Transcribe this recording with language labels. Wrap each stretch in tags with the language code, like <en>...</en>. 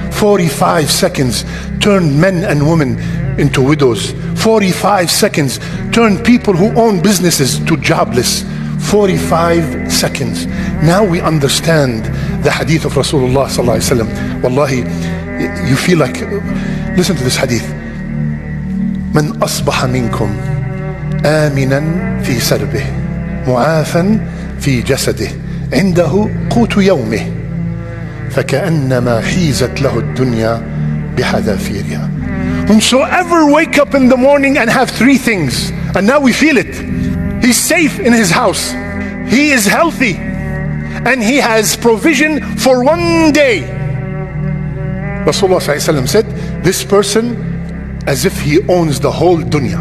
<en>45 seconds turned men and women into widows. 45 seconds turned people who own businesses to jobless. 45 seconds. Now we understand the hadith of Rasulullah sallallahu alaihi wasallam. Wallahi, you feel like, listen to this hadith.</en> <ar>من أصبح منكم آمنا في سربه معافا في جسده عنده قوت يومه فكأنما حيزت له الدنيا بحذافيرها.</ar> <en>Whomsoever wake up in the morning and have three things, and now we feel it. He's safe in his house, he is healthy, and he has provision for one day. Rasulullah ﷺ said, this person as if he owns the whole dunya.</en>